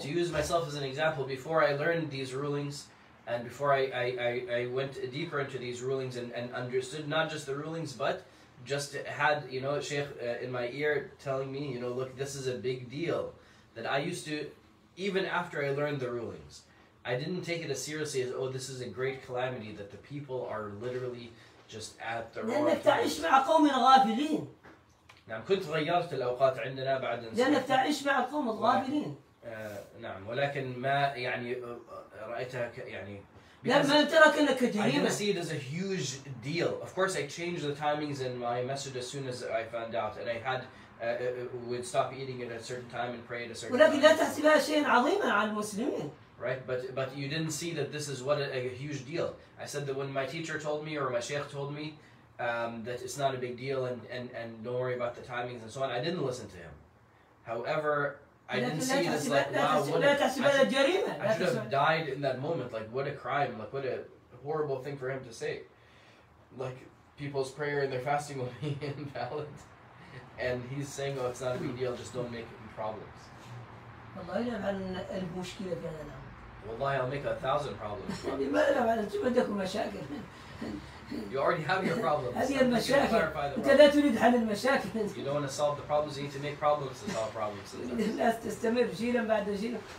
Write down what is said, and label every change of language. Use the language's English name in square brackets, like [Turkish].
[English] To use myself as an example, before I learned these rulings, and before I went deeper into these rulings and understood not just the rulings, but just had Sheikh in my ear telling me, look, this is a big deal. That I used to, even after I learned the rulings, I didn't take it as seriously as, this is a great calamity that the people are literally just at the wrong [Arabic] لأنك تعيش مع قوم غافلين. نعم، كنت غيرت الأوقات عندنا بعد أن لأنك تعيش مع القوم الغافلين. نعم، ولكن ما يعني رأيتها يعني. لما ترى كأنك جريمة. [English] I didn't see it as a huge deal. Of course, I changed the timings in my message as soon as I found out, and I had would stop eating at a certain time and pray at a certain time. [Arabic] ولكن لا تحسبها شيئا عظيما على المسلمين. [English] Right, but you didn't see that this is what a huge deal. I said that when my teacher told me, or my sheikh told me, that it's not a big deal and don't worry about the timings and so on, I didn't listen to him. However, I didn't see it as like, wow, I should have died in that moment. Like, what a crime, like what a horrible thing for him to say. Like, people's prayer and their fasting will be invalid. And he's saying, it's not a big deal, just don't make problems. Wallahi, I'll make 1,000 problems. You already have your problems. [Arabic] هذه المشاكل. أنت لا تريد حل المشاكل. [English] You don't want to solve the problems, you need to make problems to solve problems. [Arabic] الناس تستمر جيلا بعد جيل.